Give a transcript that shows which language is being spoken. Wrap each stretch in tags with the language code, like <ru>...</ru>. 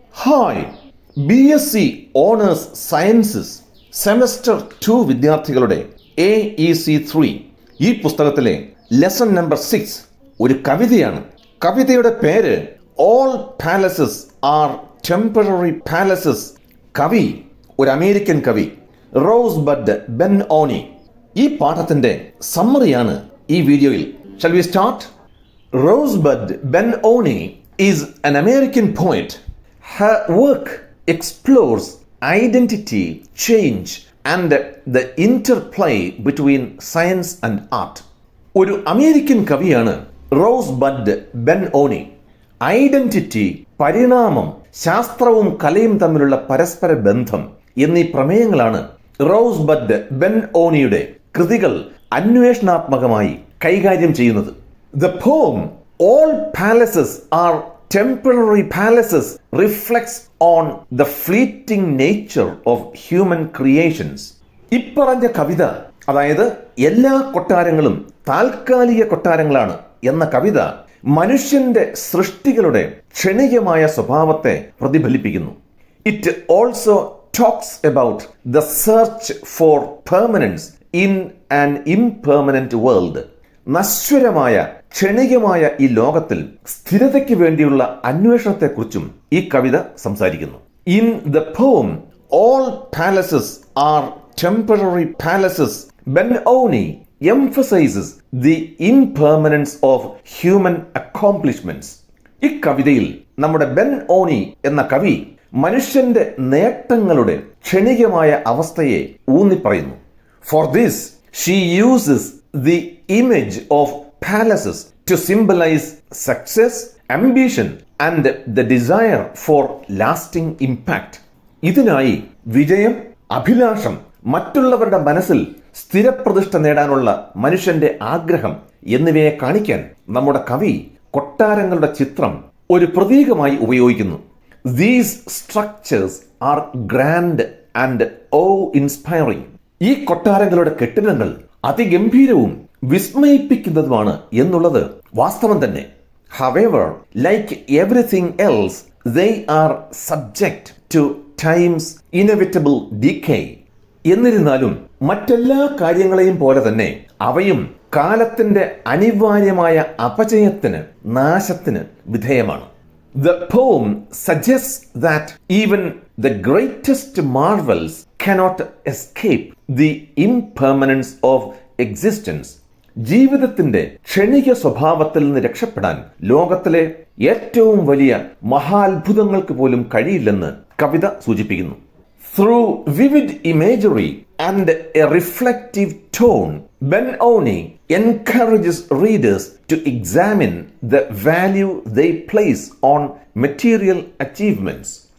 <ml>Hi, BSc owners sciences semester 2 വിദ്യാർത്ഥികളുടെ AEC3 ഈ പുസ്തകത്തിലെ ലെസൺ നമ്പർ 6 ഒരു കവിതയാണ്. കവിതയുടെ പേര് all palaces R temporary palaces. കവി ഒരു അമേരിക്കൻ കവി, റോസ്ബഡ് ബെൻ-ഓനി. ഈ പാഠത്തിന്റെ സമ്മറിയാണ് ഈ വീഡിയോയിൽ.</ml> <en>Shall we start? Rosebud Ben-Oni is an American poet. Her work explores identity, change, and the interplay between science and art.</en> <ml>ഒരു അമേരിക്കൻ കവിയാണ് റോസ്ബഡ് ബെൻ-ഓനി. ഐഡന്റിറ്റി, പരിണാമം, ശാസ്ത്രവും കലയും തമ്മിലുള്ള പരസ്പര ബന്ധം എന്നീ പ്രമേയങ്ങളാണ് റോസ്ബഡ് ബെൻ-ഓനിയുടെ കൃതികൾ അന്വേഷണാത്മകമായി കൈകാര്യം ചെയ്യുന്നത്.</ml> <en>The poem All Palaces Are Temporary Palaces reflects on the fleeting nature of human creations.</en> <ml>ഇപ്പറഞ്ഞ കവിത, അതായത് എല്ലാ കൊട്ടാരങ്ങളും താൽക്കാലിക കൊട്ടാരങ്ങളാണ് എന്ന കവിത, മനുഷ്യന്റെ സൃഷ്ടികളുടെ ക്ഷണികമായ സ്വഭാവത്തെ പ്രതിഫലിപ്പിക്കുന്നു.</ml> <en>It also talks about the search for permanence in an impermanent world.</en> <ml>നശ്വരമായ ക്ഷണികമായ ഈ ലോകത്തിൽ സ്ഥിരതയ്ക്ക് വേണ്ടിയുള്ള അന്വേഷണത്തെക്കുറിച്ചും ഈ കവിത സംസാരിക്കുന്നു.</ml> <en>In the poem all palaces are temporary palaces, Ben Oni emphasizes the impermanence of human accomplishments.</en> <ml>ഈ കവിതയിൽ നമ്മുടെ ബെൻ-ഓനി എന്ന കവി മനുഷ്യന്റെ നേട്ടങ്ങളുടെ ക്ഷണികമായ അവസ്ഥയെ ഊന്നിപ്പറയുന്നു.</ml> <en>For this she uses the image of palaces to symbolize success, ambition and the desire for lasting impact.</en> <ml>ഇതിനായി വിജയം, അഭിലാഷം, മറ്റുള്ളവരുടെ മനസ്സിൽ സ്ഥിരപ്രതിഷ്ഠ നേടാനുള്ള മനുഷ്യന്റെ ആഗ്രഹം എന്നിവയെ കാണിക്കാൻ നമ്മുടെ കവി കൊട്ടാരങ്ങളുടെ ചിത്രം ഒരു പ്രതീകമായി ഉപയോഗിക്കുന്നു.</ml> <en>These structures are grand and awe-inspiring.</en> <ml>ഈ കൊട്ടാരങ്ങളുടെ കെട്ടിടങ്ങൾ അതിഗംഭീരവും വിസ്മയിപ്പിക്കുന്നതുമാണ് എന്നുള്ളത് വാസ്തവം തന്നെ.</ml> <en>However, like everything else, they are subject to time's inevitable decay.</en> <ml>എന്നിരുന്നാലും മറ്റെല്ലാ കാര്യങ്ങളെയും പോലെ തന്നെ അവയും കാലത്തിന്റെ അനിവാര്യമായ അപചയത്തിന്, നാശത്തിന് വിധേയമാണ്.</ml> <en>The poem suggests that even the greatest marvels cannot escape the impermanence of existence.</en> <ml>ജീവിതത്തിന്റെ ക്ഷണിക സ്വഭാവത്തിൽ നിന്ന് രക്ഷപ്പെടാൻ ലോകത്തിലെ ഏറ്റവും വലിയ മഹാത്ഭുതങ്ങൾക്ക് പോലും കഴിയില്ലെന്ന് കവിത സൂചിപ്പിക്കുന്നു.</ml> <en>Through vivid imagery and a reflective tone, Ben-Oni encourages readers to examine the value they place on material achievements.</en>